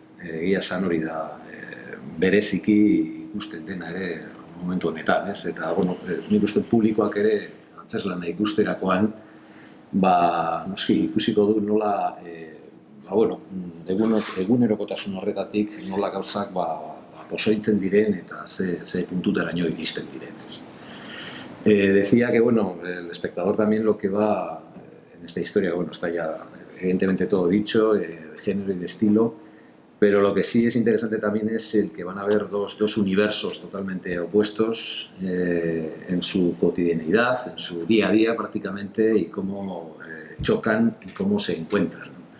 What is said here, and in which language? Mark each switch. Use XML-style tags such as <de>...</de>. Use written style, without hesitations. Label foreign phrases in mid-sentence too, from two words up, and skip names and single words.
<eu>Egia esan hori da bereziki ikusten dena ere momentu honetan, eta nik uste publikoak ere antzeslana ikusterakoan, noski ikusiko du nola egunerokotasun horretatik nola gauzak pozoitzen diren eta ze puntuteraino iristen diren.</eu> <es>Decía que, el espectador también lo que va en esta historia, está ya evidentemente todo dicho, de género y de estilo, pero lo que sí es interesante también es el que van a ver dos universos totalmente opuestos en su cotidianidad, en su día a día prácticamente, y cómo chocan y cómo se encuentran.</es>